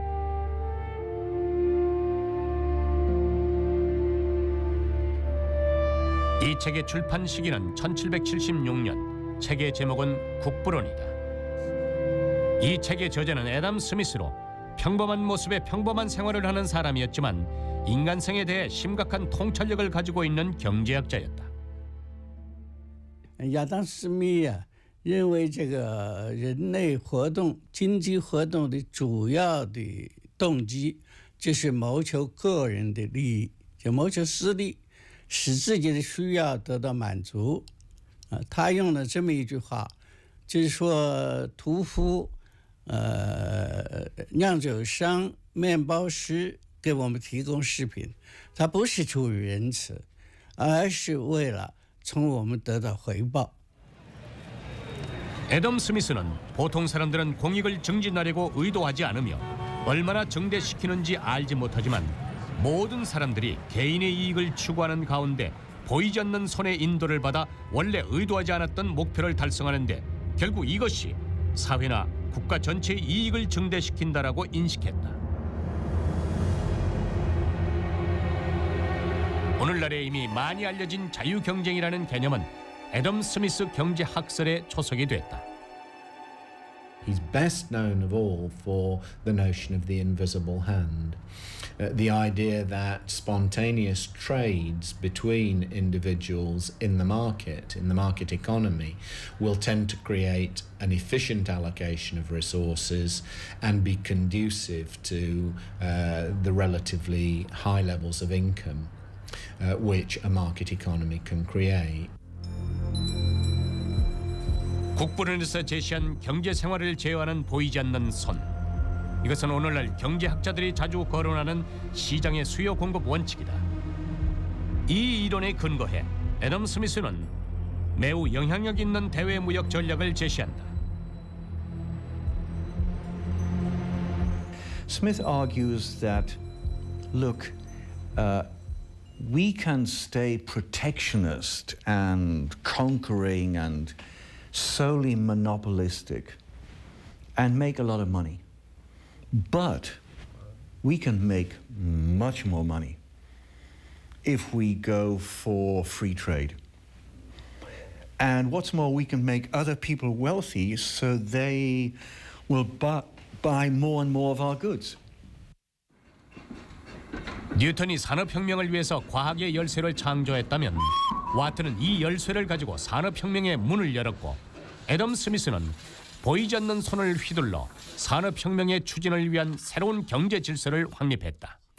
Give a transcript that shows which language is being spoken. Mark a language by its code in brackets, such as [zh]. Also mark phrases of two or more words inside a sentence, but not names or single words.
[ko] 이 책의 출판 시기는 1776년, 책의 제목은 국부론이다. 이 책의 저자는 애덤 스미스로 평범한 모습의 평범한 생활을 하는 사람이었지만 인간성에 대해 심각한 통찰력을 가지고 있는 경제학자였다. [zh] 亚当·斯密认为这个人类活动、经济活动的主要的动机就是谋求个人的利益，就谋求私利，使自己的需要得到满足。他用了这么一句话，就是说屠夫、酿酒商、面包师给我们提供食品，他不是出于仁慈，而是为了从我们得到回报。 [ko] 애덤 스미스는 보통 사람들은 공익을 증진하려고 의도하지 않으며 얼마나 증대시키는지 알지 못하지만 모든 사람들이 개인의 이익을 추구하는 가운데 보이지 않는 손의 인도를 받아 원래 의도하지 않았던 목표를 달성하는데 결국 이것이 사회나 국가 전체의 이익을 증대시킨다라고 인식했다. 오늘날에 이미 많이 알려진 자유경쟁이라는 개념은 애덤 스미스 경제학설에 초석이 됐다. [en] He's best known of all for the notion of the invisible hand, the idea that spontaneous trades between individuals in the market economy, will tend to create an efficient allocation of resources and be conducive to the relatively high levels of income which a market economy can create. [ko] 국부론에서 제시한 경제 생활을 제어하는 보이지 않는 손. 이것은 오늘날 경제학자들이 자주 거론하는 시장의 수요 공급 원칙이다. 이 이론에 근거해 애덤 스미스는 매우 영향력 있는 대외 무역 전략을 제시한다. [en] Smith argues that, look, we can stay protectionist and conquering and solely monopolistic and make a lot of money. But we can make much more money if we go for free trade. And what's more, we can make other people wealthy so they will buy more and more of our goods. [ko] 뉴턴이 산업혁명을 위해서 과학의 열쇠를 창조했다면 와트는 이 열쇠를 가지고 산업혁명의 문을 열었고 애덤 스미스는 보이지 않는 손을 휘둘러 산업혁명의 추진을 위한 새로운 경제 질서를 확립했다.